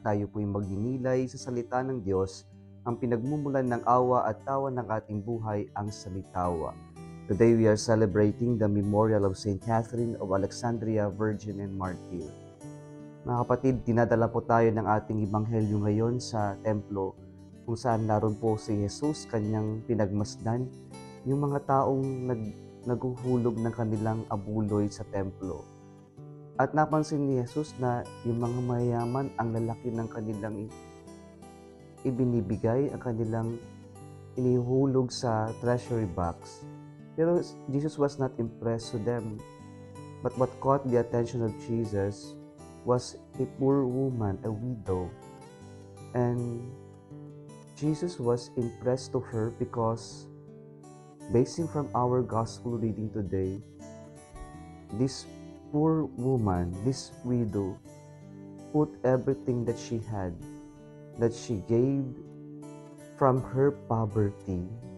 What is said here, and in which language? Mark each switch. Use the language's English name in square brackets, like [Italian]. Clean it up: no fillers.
[Filipino] Tayo po'y magninilay sa salita ng Diyos, ang pinagmumulan ng awa at tawa ng ating buhay, ang salitawa. [English] Today we are celebrating the memorial of Saint Catherine of Alexandria, Virgin and Martyr. [Filipino] Mga kapatid, dinadala po tayo ng ating ebanghelyo ngayon sa templo, kung saan naroon po si Jesus, kanyang pinagmasdan, yung mga taong naghuhulog ng kanilang abuloy sa templo. At napansin ni Jesus na yung mga mayayaman, ang lalaki ng kanilang ibinibigay, ang kanilang inihulog sa treasury box. [English] Pero Jesus was not impressed to them. But what caught the attention of Jesus was a poor woman, a widow. And Jesus was impressed to her because, basing from our gospel reading today, this poor woman, this widow, put everything that she had, that she gave from her poverty.